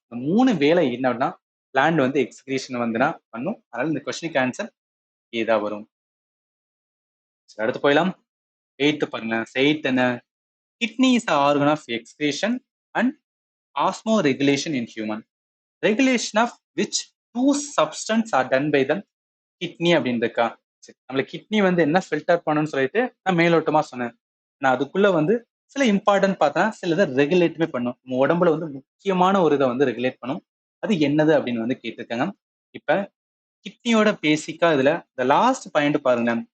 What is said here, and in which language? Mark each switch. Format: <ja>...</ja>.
<ta>இந்த 3 வேலை என்னன்னா பிளான்ட் வந்து எக்ஸ்கிரீஷன் வந்துனா பண்ணும். அதனால இந்த கொஸ்டினுக்கு ஆன்சர் ஏதா வரும். சரி, அடுத்து போயிடலாம். 8th பாருங்க.</ta> <en>8th என்ன, kidney is organ of excretion and osmoregulation in human. Regulation of which two substance are done by the kidney</en> <ta>அப்படின்னு இருக்கா. சரி, நம்மளுக்கு கிட்னி வந்து என்ன ஃபில்டர் பண்ணணும்னு சொல்லிட்டு நான் மேலோட்டமா சொன்னேன். நான் அதுக்குள்ள வந்து சில இம்பார்ட்டன்ட் பார்த்தா சில இதை ரெகுலேட்டுமே பண்ணும். நம்ம உடம்புல வந்து முக்கியமான ஒரு இதை வந்து ரெகுலேட் பண்ணும். அது என்னது அப்படின்னு வந்து கேட்டிருக்காங்க. இப்ப கிட்னியோட பேசிக்கா இதுல இந்த லாஸ்ட் பாயிண்ட் பாருங்க.</ta>